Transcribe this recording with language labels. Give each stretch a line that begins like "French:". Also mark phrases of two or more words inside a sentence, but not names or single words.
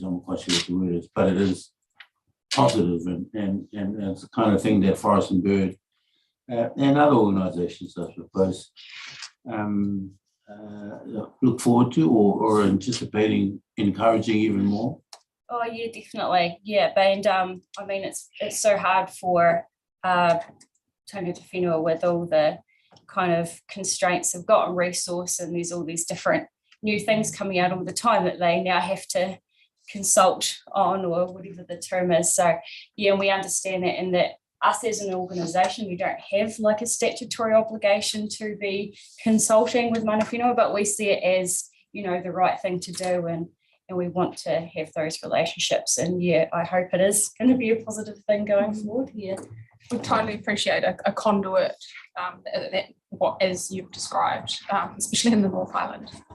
English: I'm not quite sure what the word is, but it is positive, and it's the kind of thing that Forest and Bird and other organisations, I suppose, look forward to or anticipating encouraging even more? Oh yeah, definitely. Yeah, and I mean it's so hard for
Māori: tangata whenua
English: with all the kind of constraints they've got on resource, and there's all these different new things coming out all the time that they now have to consult on, or whatever the term is. So yeah, and we understand that, and that us as an organisation, we don't have like a statutory obligation to be consulting with
Māori: mana whenua,
English: but we see it as, you know, the right thing to do, and we want to have those relationships. And yeah, I hope it is going to be a positive thing going forward. Yeah. We totally appreciate a conduit that what as you've described, especially in the North Island.